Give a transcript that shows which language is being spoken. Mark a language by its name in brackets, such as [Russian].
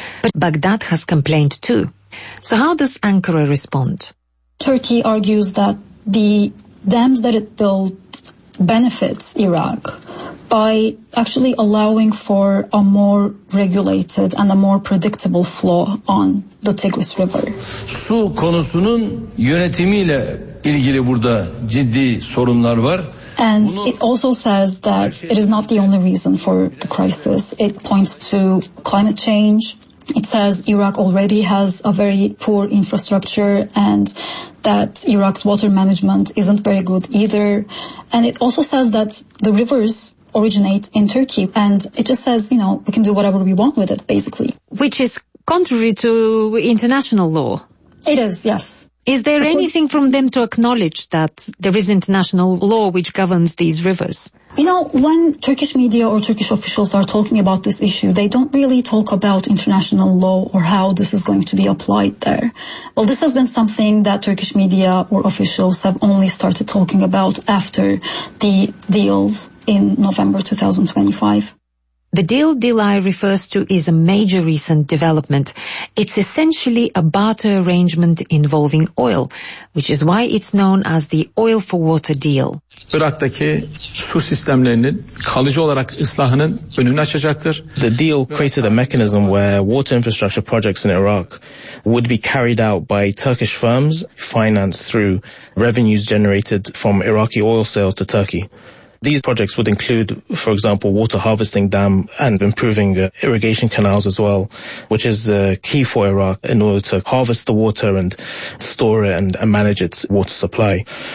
[English] But Baghdad has complained too. So how does Ankara respond? Turkey argues that the dams that it built benefits Iraq by actually allowing for a more regulated and a more predictable flow on the Tigris River. [Turkish] Su konusunun yönetimiyle ilgili burada ciddi sorunlar var. [English] And it also says that it is not the only reason for the crisis. It points to climate change. It says Iraq already has a very poor infrastructure and that Iraq's water management isn't very good either. And it also says that the rivers originate in Turkey. And it just says, you know, we can do whatever we want with it, basically. Which is contrary to international law. It is, yes. Is there anything from them to acknowledge that there is international law which governs these rivers? You know, when Turkish media or Turkish officials are talking about this issue, they don't really talk about international law or how this is going to be applied there. Well, this has been something that Turkish media or officials have only started talking about after the deals in November 2025. The deal Dilay refers to is a major recent development. It's essentially a barter arrangement involving oil, which is why it's known as the Oil for Water Deal. [Turkish] Irak'taki su sistemlerinin kalıcı olarak ıslahının önünü açacaktır. [English] The deal created a mechanism where water infrastructure projects in Iraq would be carried out by Turkish firms financed through revenues generated from Iraqi oil sales to Turkey. These projects would include, for example, water harvesting dam and improving irrigation canals as well, which is key for Iraq in order to harvest the water and store it and manage its water supply.